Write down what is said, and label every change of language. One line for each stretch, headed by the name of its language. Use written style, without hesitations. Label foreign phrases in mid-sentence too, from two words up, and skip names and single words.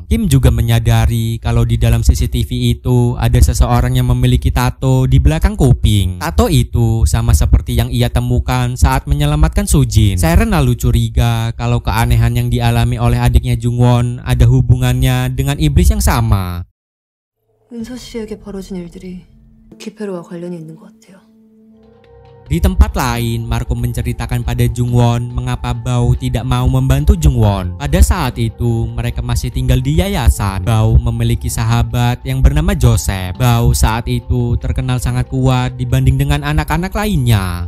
Indonesian: Kim juga menyadari kalau di dalam CCTV itu ada seseorang yang memiliki tato di belakang kuping. Tato itu sama seperti yang ia temukan saat menyelamatkan Sujin. Seren lalu curiga kalau keanehan yang dialami oleh adiknya Jungwon ada hubungannya dengan iblis yang sama.
Korean: 은서 씨에게 벌어진 일들이 기페로와 관련이 있는 것 같아요.
Indonesian: Di tempat lain, Marco menceritakan pada Jungwon mengapa Bao tidak mau membantu Jungwon. Pada saat itu, mereka masih tinggal di yayasan. Bao memiliki sahabat yang bernama Joseph. Bao saat itu terkenal sangat kuat dibanding dengan anak-anak lainnya.